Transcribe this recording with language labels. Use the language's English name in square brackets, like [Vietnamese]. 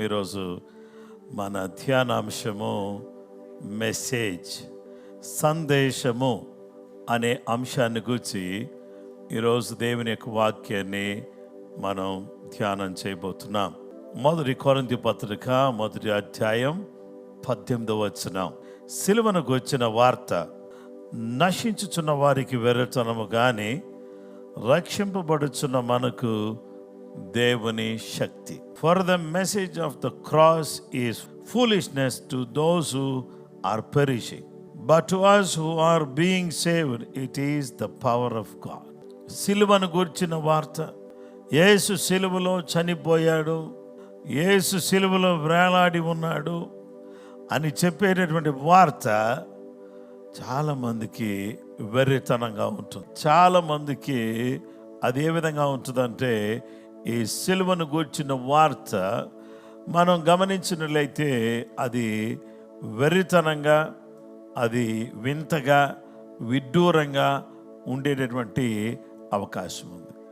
[Telugu] ఈరోజు మన ధ్యానాంశము మెసేజ్, సందేశము అనే అంశాన్ని గురించి ఈరోజు దేవుని యొక్క వాక్యాన్ని మనం ధ్యానం చేయబోతున్నాం. మొదటి కొరింథీ పత్రిక 1వ అధ్యాయం 18వ వచనం. సిలువను గూర్చిన వార్త నశించుచున్న వారికి వెర్రితనము గాని రక్షింపబడుచున్న మనకు దేవుని శక్తి. [English] For the message of the cross is foolishness to those who are perishing, but to us who are being saved it is the power of God. [Telugu] సిలువను గూర్చిన వార్త, యేసు సిలువలో చనిపోయాడు, యేసు సిలువలో వేలాడి ఉన్నాడు అని చెప్పేటటువంటి వార్త చాలామందికి వెర్రితనంగా ఉంటుంది. చాలామందికి అది ఏ విధంగా ఉంటుందంటే, ఈ సిలువను గూర్చిన వార్త మనం గమనించినట్లయితే అది వెర్రితనంగా, అది వింతగా, విడ్డూరంగా ఉండేటటువంటి అవకాశం ఉంది.